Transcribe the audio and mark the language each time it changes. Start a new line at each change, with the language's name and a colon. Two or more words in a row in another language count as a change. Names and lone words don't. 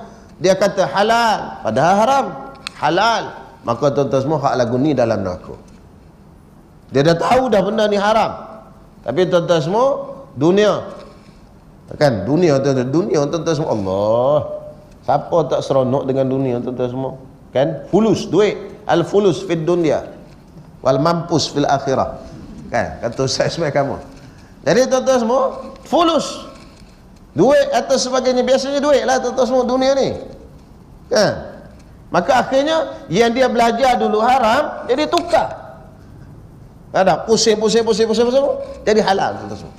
Malay: Dia kata halal, padahal haram. Halal, maka tuan-tuan semua hak lagu ni dalam neraka. Dia dah tahu dah benda ni haram, tapi tuan-tuan semua dunia, kan, dunia tuan-tuan semua, Allah, siapa tak seronok dengan dunia tuan-tuan semua, kan?
Arabic: Fulus, duit, الفلوس في الدنيا و mampus في الآخرة,
Malay: kan, kata Ustaz Ismail kamu. Jadi tuan-tuan semua fulus, duit atau sebagainya, biasanya duit lah tuan-tuan semua dunia ni, kan? Maka akhirnya yang dia belajar dulu haram, jadi tukar, ada pusing jadi halal tuan-tuan semua.